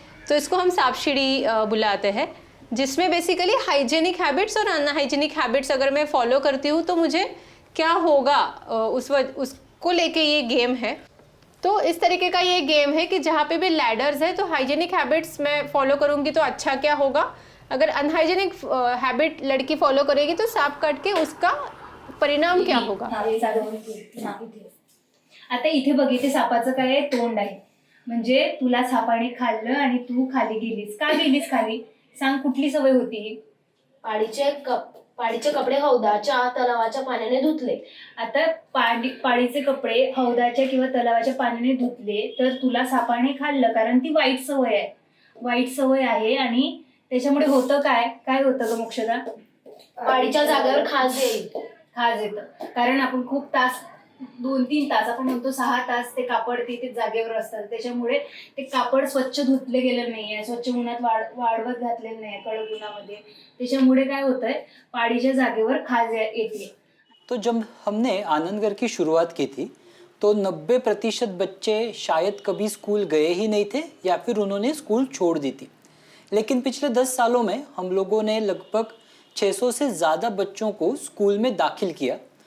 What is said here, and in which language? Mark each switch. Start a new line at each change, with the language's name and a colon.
Hindi: तो इसको हम सांप-सीढ़ी बुलाते हैं, जिसमें बेसिकली हाइजेनिक हैबिट्स और अनहाइजेनिक हैबिट्स अगर मैं फॉलो करती हूँ तो मुझे क्या होगा, उसको लेके ये गेम है। तो इस तरीके का ये गेम है कि जहाँ पे भी लैडर्स है तो हाइजेनिक हैबिट्स मैं फॉलो करूँगी तो अच्छा क्या होगा, अगर अनहाइजेनिक हैबिट लड़की फॉलो करेगी तो सांप काट के उसका परिणाम क्या होगा।
Marathi: आता इथे बघ, इथे सापाचं काय तोंड आहे, म्हणजे तुला सापाने खाल्लं आणि तू खाली गेलीस. का गेलीस खाली सांग, कुठली सवय होती? पाडीचे कपडे हौदाच्या तलावाच्या पाण्याने धुतले. आता पाडीचे कपडे हौदाच्या किंवा तलावाच्या पाण्याने धुतले तर तुला सापाने खाल्लं, कारण ती वाईट सवय आहे. आणि त्याच्यामुळे होतं काय होतं ग मोक्षदा? पाडीच्या जागेवर खाज येतं. कारण आपण खूप तास 2-3 तास, आपण म्हणतो 6 तास ते कापड तिथे जागेवर असतात, त्याच्यामुळे ते कापड स्वच्छ धुतले गेलेलं नाहीये, स्वच्छ उन्हात वाळवत घातलेलं नाही कडक उन्हामध्ये, त्याच्यामुळे काय होतंय, पाडीच्या जागेवर खाज येते.
Hindi: तो जब हमने आनंदगढ़ की शुरुआत की थी तो 90% बच्चे शायद कभी स्कूल गए ही नहीं थे या फिर उन्होंने स्कूल छोड़ दी थी। लेकिन पिछले 10 सालों में हम लोगों ने लगभग 600 से ज़्यादा बच्चों को स्कूल में दाखिल किया।